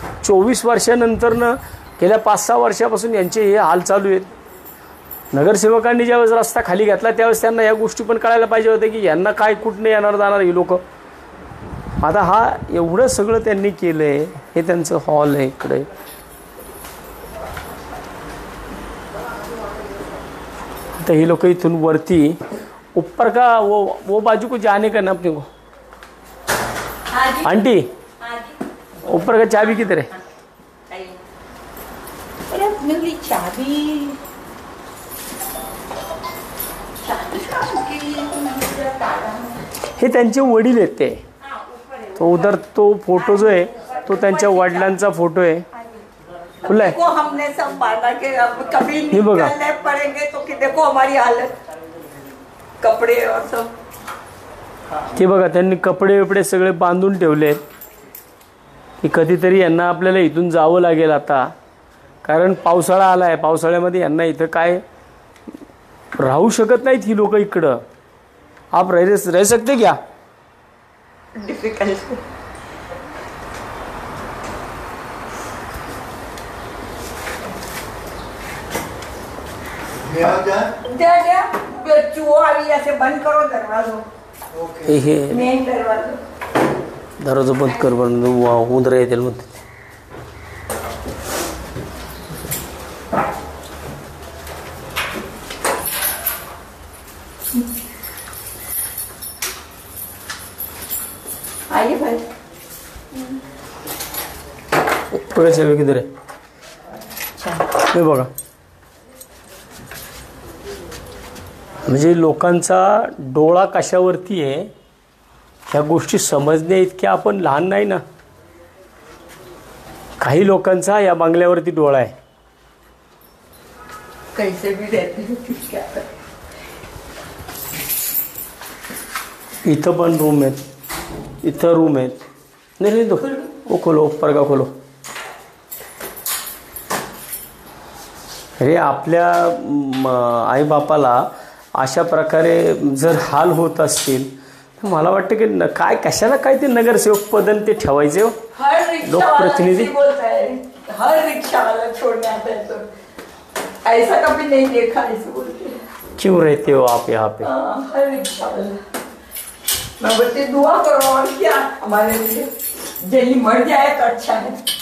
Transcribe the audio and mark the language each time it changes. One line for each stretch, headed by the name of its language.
Marathi: 24 वर्षानंतरनं गेल्या 5-6 वर्षापासून यांचे हे हाल चालू आहेत. नगरसेवकांनी ज्यावेळेस रस्ता खाली घेतला त्यावेळेस त्यांना या गोष्टी पण कळायला पाहिजे होत्या की यांना काय कुठनं येणार जाणार ही लोक. आता हा एवढं सगळं त्यांनी केलं आहे, हे त्यांचं हॉल आहे इकडे. आता ही लोक इथून वरती
Hindi: ऊपर का वो बाजू को जाने का ना अपने को. आंटी ऊपर का चाबी किधर है? अरे अपने लिए चाबी
Marathi: हे त्यांचे वडील आहेत ते. तो उधर तो फोटो जो आहे तो त्यांच्या वडिलांचा फोटो आहे.
Hindi: खुला है. देखो हमने सब बांधा के अब कभी
Marathi: ये बघा.
Hindi: निकलने पड़ेंगे तो कि देखो हमारी हालत, कपडे और सब.
Marathi: हे बघा, त्यांनी कपडे बिपडे सगळे बांधून ठेवले आहेत की कधीतरी यांना आपल्याला इथून जावं लागेल आता, कारण पावसाळा आला आहे. पावसाळ्यामध्ये यांना इथं काय राहू शकत नाहीत ही लोक इकडं.
Hindi: आप रह सकते क्या?
English: Difficult.
Hindi: द्या चूहा अभी ऐसे बंद करो दरवाजा,
Marathi: हे
Hindi: मेन दरवाजा.
Marathi: दरवाजा बंद कर, बंद उंदर येतील म्हणते.
Hindi: आइए भाई.
Marathi: बघा चावी किधर आहे? हे बघा, म्हणजे लोकांचा डोळा कशावरती आहे ह्या गोष्टी समजण्या इतक्या आपण लहान नाही ना. काही लोकांचा या बंगल्यावरती डोळा आहे.
Hindi: कैसे भी रहते हैं क्या करें.
Marathi: इथं पण रूम आहेत, इथं रूम आहेत. नाही नाही,
Hindi: तो वो खोलो, ऊपर का खोलो.
Marathi: अरे आपल्या आईबापाला अशा प्रकारे जर हाल होत असतील तर मला वाटतं की काय कशाला काय ते नगरसेवक पदन ते ठेवायचे.
Hindi: हर रिक्शा
Marathi: लोकप्रतिनिधी
Hindi: बोलता है, हर रिक्शा वाला छोड़ने आता है तो ऐसा कभी नहीं देखा ऐसे बोलते. क्यों रहते हो आप यहाँ पे? हर रिक्शा वाला. मैं बोलती दुआ करो और क्या हमारे लिए, जल्दी मर जाए तो अच्छा है.